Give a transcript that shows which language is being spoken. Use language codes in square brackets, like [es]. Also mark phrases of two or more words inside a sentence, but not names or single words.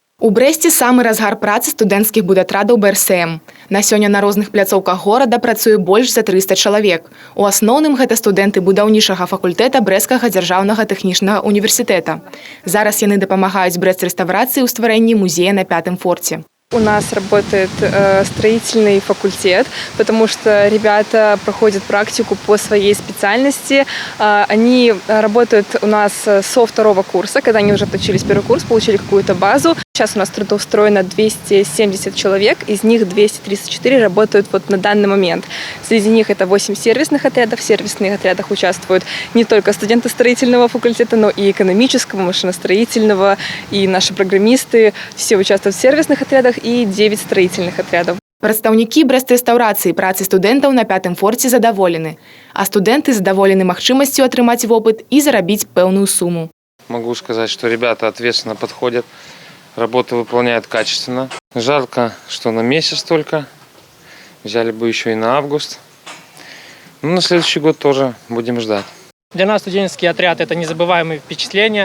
[be] У Брэсце самы разгар працы студэнцкіх будатрадаў БРСМ. На сёння на розных пляцоўках горада працуе больш за 300 чалавек. У асноўным гэта студэнты будаўнічага факультэта Брэсцкага дзяржаўнага тэхнічнага універсітэта. Зараз яны дапамагаюць Брэст-рэстаўрацыі ў стварэнні музея на Пятым форте. [ru] У нас работает строительный факультет, потому что ребята проходят практику по своей специальности. Они работают у нас со второго курса, когда они уже отучились первый курс, получили какую-то базу. Сейчас у нас трудоустроено 270 человек, из них 234 работают вот на данный момент. Среди них это 8 сервисных отрядов. В сервисных отрядах участвуют не только студенты строительного факультета, но и экономического, машиностроительного, и наши программисты. Все участвуют в сервисных отрядах и 9 строительных отрядов. [be] Прадстаўнікі Брэст-рэстаўрацыі працы студэнтаў на Пятым форте задаволены, а студэнты задаволены магчымасцю атрымаць вопыт і зарабіць пэўную суму. [ru] Могу сказать, что ребята ответственно подходят, работу выполняют качественно. Жарко, что на месяц только. Взяли бы еще и на август. Ну, на следующий год тоже будем ждать. Для нас студенческий отряд – это незабываемые впечатления.